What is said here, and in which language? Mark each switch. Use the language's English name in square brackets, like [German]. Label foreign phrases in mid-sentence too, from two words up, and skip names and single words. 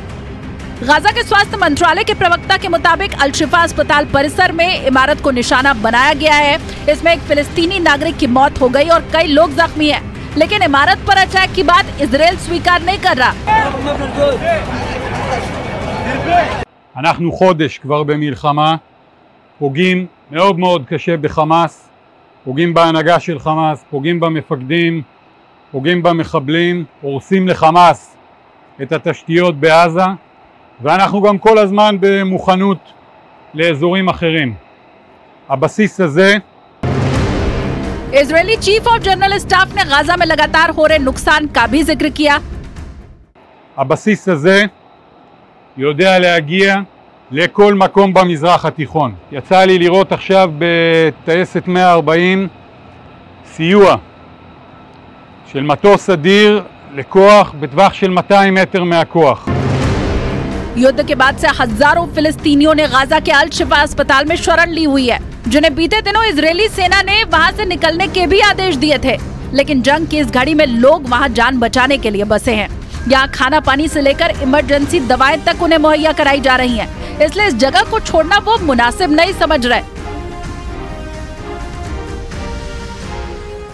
[Hindi] गाजा के स्वास्थ्य मंत्रालय के प्रवक्ता के मुताबिक अल शिफा अस्पताल परिसर में इमारत को निशाना बनाया गया है। इसमें एक फिलिस्तीनी नागरिक की मौत हो गई और कई लोग जख्मी हैं, लेकिन इमारत पर अटैक की बात इजरायल स्वीकार नहीं कर रहा। [Hebrew] אנחנו חודש כבר במלחמה, פוגעים מאוד מאוד קשה בחמאס, פוגעים בהנהגה של חמאס, פוגעים במפקדים, פוגעים במחבלים, הורסים לחמאס את התשתיות בעזה, ואנחנו גם כל הזמן במוכנות לאזורים אחרים. הבסיס הזה [Hindi] इजरायली [English] Chief of General Staff [Hindi] ने गाजा में लगातार हो रहे नुकसान का भी जिक्र किया। [Hebrew] הבסיס הזה יודע להגיע לכל מקום במזרח התיכון. יצא לי לראות עכשיו בטייסת 140 סיוע של מטוס אדיר לכוח בטווח של 200 מטר מהכוח. [Hindi] युद्ध के बाद से हजारों फिलिस्तीनियों ने गाजा के अल शिफा अस्पताल में शरण ली हुई है, जिन्हें बीते दिनों इजरायली सेना ने वहां से निकलने के भी आदेश दिए थे। लेकिन जंग की इस घड़ी में लोग वहां जान बचाने के लिए बसे हैं। यहाँ खाना पानी से लेकर इमरजेंसी दवाएं तक उन्हें मुहैया कराई जा रही हैं, इसलिए इस जगह को छोड़ना वो मुनासिब नहीं समझ रहे।